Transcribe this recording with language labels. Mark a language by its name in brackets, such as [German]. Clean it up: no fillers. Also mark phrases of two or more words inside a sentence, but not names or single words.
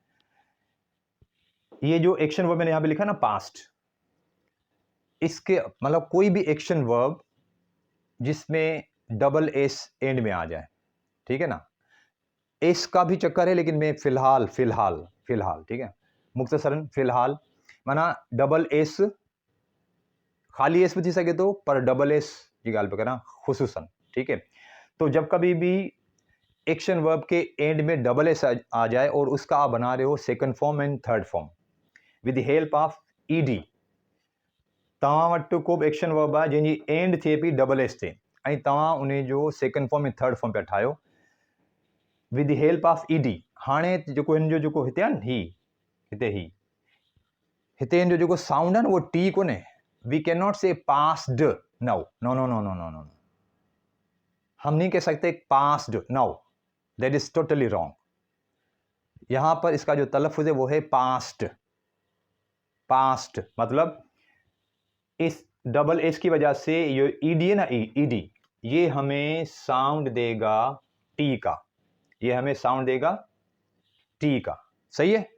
[Hindi] ये जो [English] action verb [Hindi] मैंने यहाँ पे लिखा ना पास्ट, इसके मतलब कोई भी एक्शन वर्ब जिसमें [English] double S end [Hindi] में आ जाए, ठीक है ना, एस का भी चक्कर है, लेकिन मैं फिलहाल, ठीक है, मुख्तसरन फिलहाल, माना डबल एस, खाली एस भी [Sindhi] थी सके [Hindi] तो, पर [English] double S [Hindi] की गाल पे करा खुसूसन, ठीक है। तो जब कभी भी [English] action verb [Hindi] के एंड में [English] double S [Hindi] आ जाए और उसका आप बना रहे हो [English] second form and third form with the help of ED, [Sindhi] तव्हां वटि को बि [English] action verb [Sindhi] आहे जंहिंजी एंड थिए पई [English] double S [Sindhi] ते, ऐं तव्हां उन जो [English] second form [Sindhi] ऐं [English] third form [Sindhi] पिया ठाहियो [English] with the help of ED. [Sindhi] हाणे जेको हिन जो जेको हिते आहे न, हिते हिन जो जेको साउंड आहे न, उहो टी कोन्हे, [English] we cannot say passed, no no no no no no no, [Hindi] हम नहीं कह सकते पास्ड, नो, [English] that is totally wrong. [Hindi] यहां पर इसका जो तलफ़ुज़ है वो है पास्ट, पास्ट मतलब इस [English] double S [Hindi] की वजह से ये ईडी है ना, ईडी, ये हमें साउंड देगा टी का, ये हमें साउंड देगा टी का, सही है।